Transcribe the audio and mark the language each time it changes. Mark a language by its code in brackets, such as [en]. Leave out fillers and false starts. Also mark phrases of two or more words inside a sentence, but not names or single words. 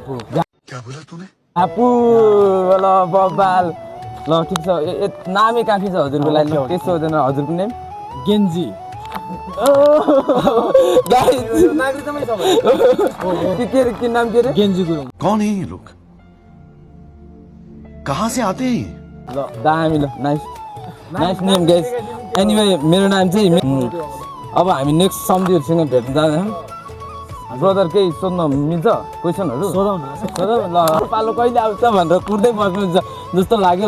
[ne] झापु ल बबाल ल ठिक छ नामै काफी छ हजुरको लागि के सोध्दैन हजुरको नेम गेन्जी के नाम के रे गेन्जी गुरुङ [hi] कौन है ये लोग कहाँ से आते हैं [ne] ल दामी ल [en] nice name guys anyway [ne] मेरो नाम चाहिँ अब हामी नेक्स्ट सम्झीहरूसँग भेट्न जाँदैछौँ ब्रदर केही सोध्न मिल्छ क्वेसनहरू सोधौँ ल पालो कहिले आउँछ भनेर कुर्दै बस्नुहुन्छ जस्तो लाग्यो